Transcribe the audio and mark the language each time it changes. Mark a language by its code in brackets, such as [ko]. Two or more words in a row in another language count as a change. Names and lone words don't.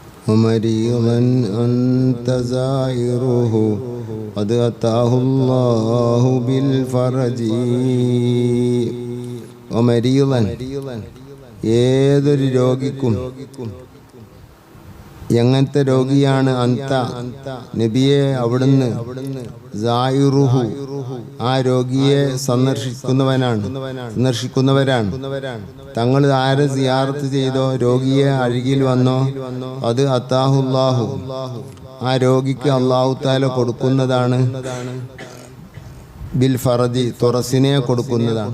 [ar] ومريضا أنت زائره قد أتاه الله بالفرج ومريضا [ml] ഏതൊരു രോഗിക്കും എങ്ങനത്തെ രോഗിയാണ് അന്ത നബിയെ അവിടുന്ന് സായിറുഹു ആ രോഗിയെ സന്ദർശിക്കുന്നവരാണ് തങ്ങൾ ആരെ സിയാറത്ത് ചെയ്തോ രോഗിയെ അരികിൽ വന്നോ അത് അത്താഹുല്ലാഹു ആ രോഗിക്ക് [ar] الله تعالى [ml] കൊടുക്കുന്നതാണ് [ar] بالفرج [ml] തുറസിനെ കൊടുക്കുന്നതാണ്.